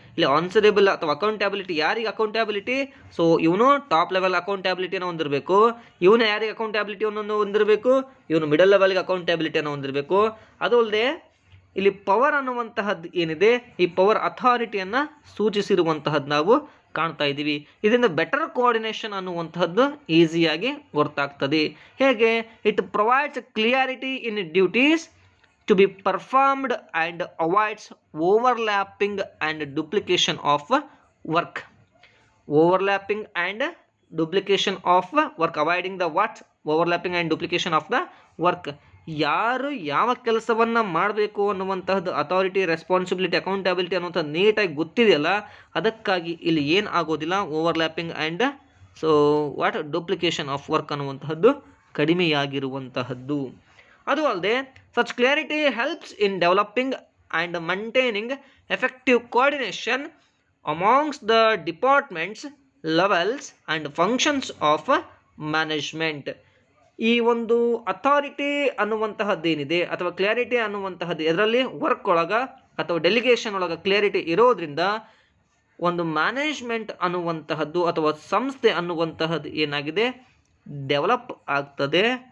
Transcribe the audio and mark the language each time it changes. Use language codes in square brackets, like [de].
[kn] ಇಲ್ಲಿ ಆನ್ಸರೇಬಲ್ ಅಥವಾ ಅಕೌಂಟಬಿಲಿಟಿ, ಯಾರಿಗೆ ಅಕೌಂಟಬಿಲಿಟಿ? ಸೊ ಇವನು ಟಾಪ್ ಲೆವೆಲ್ ಅಕೌಂಟಬಿಲಿಟಿಯನ್ನು ಹೊಂದಿರಬೇಕು, ಇವನು ಯಾರಿಗೆ ಅಕೌಂಟಬಿಲಿಟಿಯನ್ನು ಹೊಂದಿರಬೇಕು? ಇವನು ಮಿಡಲ್ ಲೆವೆಲ್ಗೆ ಅಕೌಂಟಬಿಲಿಟಿಯನ್ನು ಹೊಂದಿರಬೇಕು. ಅದು ಅಲ್ಲದೆ ಇಲ್ಲಿ ಪವರ್ ಅನ್ನುವಂತಹದ್ದು ಏನಿದೆ, ಈ ಪವರ್ ಅಥಾರಿಟಿಯನ್ನು ಸೂಚಿಸಿರುವಂತಹದ್ದು ನಾವು ಕಾಣ್ತಾ ಇದ್ದೀವಿ. ಇದರಿಂದ ಬೆಟರ್ ಕೋಆರ್ಡಿನೇಷನ್ ಅನ್ನುವಂತಹದ್ದು ಈಸಿಯಾಗಿ ಗೊತ್ತಾಗ್ತದೆ. ಹೇಗೆ? [en] It provides clarity in duties to be performed and avoids overlapping and duplication of work. Overlapping and duplication of work. Avoiding the what? Overlapping and duplication of the work. [kn] ಯಾರು ಯಾವ ಕೆಲಸವನ್ನು ಮಾಡಬೇಕು ಅನ್ನುವಂತಹದ್ದು authority, responsibility, accountability ಅನ್ನುವಂಥದ್ದು ನೀಟಾಗಿ ಗೊತ್ತಿದೆಯಲ್ಲ, ಅದಕ್ಕಾಗಿ ಇಲ್ಲಿ ಏನು ಆಗೋದಿಲ್ಲ, [en] overlapping and so what duplication of work [kn] ಅನ್ನುವಂತಹದ್ದು ಕಡಿಮೆಯಾಗಿರುವಂತಹದ್ದು. ಅದು ಅಲ್ಲದೆ [en] such clarity helps in developing and maintaining effective coordination amongst the departments, levels and functions of management. [kn] ಈ ಒಂದು ಅಥಾರಿಟಿ ಅನ್ನುವಂತಹದ್ದೇನಿದೆ ಅಥವಾ ಕ್ಲಾರಿಟಿ ಅನ್ನುವಂತಹದ್ದು ಇದರಲ್ಲಿ ವರ್ಕ್ ಒಳಗ ಅಥವಾ ಡೆಲಿಗೇಷನ್ ಒಳಗ ಕ್ಲಾರಿಟಿ ಇರೋದ್ರಿಂದ ಒಂದು ಮ್ಯಾನೇಜ್ಮೆಂಟ್ ಅನ್ನುವಂತಹದ್ದು ಅಥವಾ ಸಂಸ್ಥೆ ಅನ್ನುವಂತಹದ್ದು ಏನಾಗಿದೆ, ಡೆವಲಪ್ ಆಗ್ತದೆ.